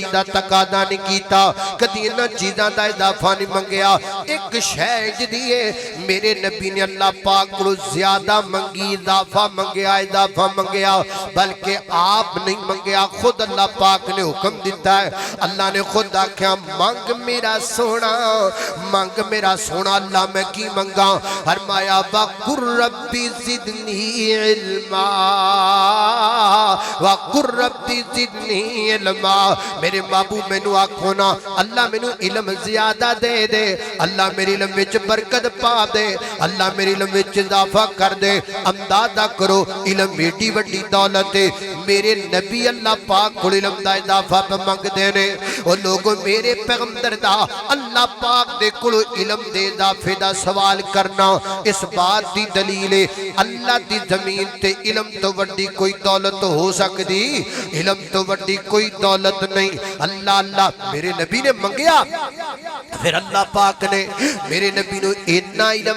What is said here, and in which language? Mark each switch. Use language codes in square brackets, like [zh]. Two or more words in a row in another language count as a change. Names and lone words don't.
[pa] دا تقاضا نہیں کیتا کدی انہاں چیزاں دا اضافہ نہیں منگیا اک شے جہدی میرے نبی نے اللہ پاک کو زیادہ منگی اضافہ منگیا بلکہ آپ نہیں منگیا خود اللہ پاک نے حکم دتا ہے اللہ نے خود آکھیا منگ میرا سونا اللہ میں کی منگاں فرمایا [ar] وقل رب زدني علما وقل رب زدني علما [pa] میرے بابو مینوں آکھو نا اللہ مینوں علم زیادہ دے دے اللہ میرے علم وچ برکت پا دے اللہ میرے इल्म विच बरकत पा दे अल्लाह मेरे علم وچ اضافہ کر دے اندازہ کرو علم ایڈی وڈی دولت ہے میرے نبی اللہ پاک کو علم دا اضافہ منگدے نے او لوگو میرے پیغمبر دا اللہ پاک دے کولوں علم دے اضافے دا سوال کرنا اس بات دی دلیل ہے اللہ دی زمین تے علم تو وڈی کوئی دولت ہو سکدی علم تو وڈی کوئی دولت نہیں اللہ اللہ میرے نبی نے منگیا فیر اللہ پاک نے میرے نبی نوں انا